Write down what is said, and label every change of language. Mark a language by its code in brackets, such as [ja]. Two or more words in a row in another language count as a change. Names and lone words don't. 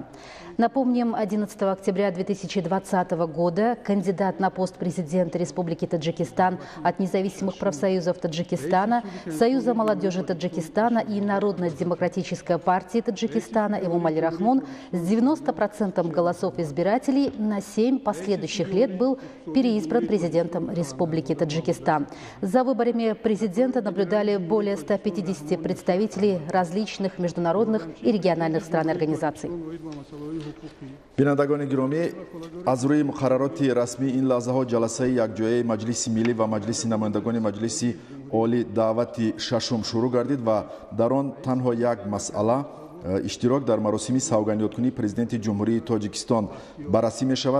[ru] Напомним, 11 октября 2020 года кандидат на пост президента Республики Таджикистан от независимых профсоюзов Таджикистана, Союза молодежи Таджикистана и Народно-демократической партии Таджикистана Эмомали Рахмон с 90% голосов избирателей на 7 последующих лет был переизбран президентом Республики Таджикистан. За выборами президента наблюдали более 150 представителей различных международных и региональных стран и организаций. [fa] بینندگان گرامی، از روی مقررات رسمی این لحظه ها جلسه یکجایی مجلس ملی و مجلس نمایندگان مجلس عالی دعوت ششم شروع گردید و در آن تنها یک مسئله اشتراک در مراسم سوگندیادکنی پرزیدنت جمهوری تاجیکستان بررسی می شود.